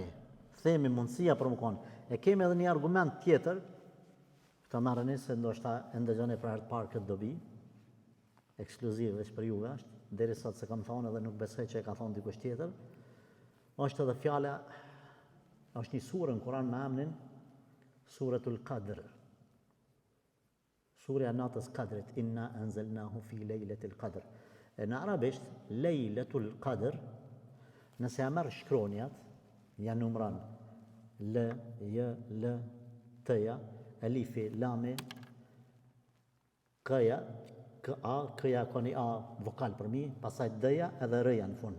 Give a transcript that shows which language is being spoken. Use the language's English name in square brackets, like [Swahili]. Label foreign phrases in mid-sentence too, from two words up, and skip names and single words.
[Albanian] Themi mundësia për më konë. E kemi edhe një argument tjetër, këta marrëni se ndoshta e ndëgjoni për herë të parë këtë dobi, ekskluziv veç për juve është, deri sot se kam thonë edhe nuk besoj që e ka thonë dikush tjetër, është edhe fjala, është një surë në Kur'an me emrin Suratul Qadr. Surja natës Kadrit, [Arabic] إنا أنزلناه في ليلة القدر. [Albanian] E në arabisht, [Arabic] ليلة القدر, [Albanian] nëse ja merr shkronjat, janë numran L, J, L, T-ja, elifi, lami, K-ja, K-a, K-ja ka një A vokal për mi, pasaj D-ja edhe R-ja në fund.